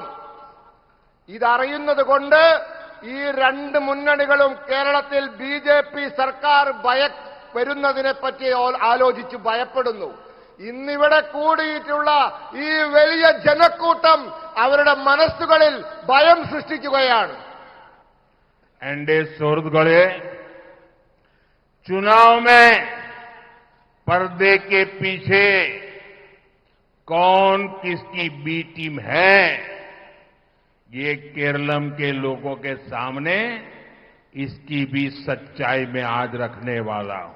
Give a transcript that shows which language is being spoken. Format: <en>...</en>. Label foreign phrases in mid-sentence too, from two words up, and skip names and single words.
<ml>ഇതറിയുന്നത് കൊണ്ട് ഈ രണ്ട് മുന്നണികളും കേരളത്തിൽ ബി.ജെ.പി. സർക്കാർ വരുന്നതിനെപ്പറ്റി ആലോചിച്ച് ഭയപ്പെടുന്നു. ഇന്നിവിടെ കൂടിയിട്ടുള്ള ഈ വലിയ ജനക്കൂട്ടം അവരുടെ മനസ്സുകളിൽ ഭയം സൃഷ്ടിക്കുകയാണ്.</ml> <hi>एनडीए सुहृदगढ़े चुनाव में पर्दे के पीछे कौन किसकी बी टीम है, ये केरलम के लोगों के सामने इसकी भी सच्चाई में आज रखने वाला हूं.</hi>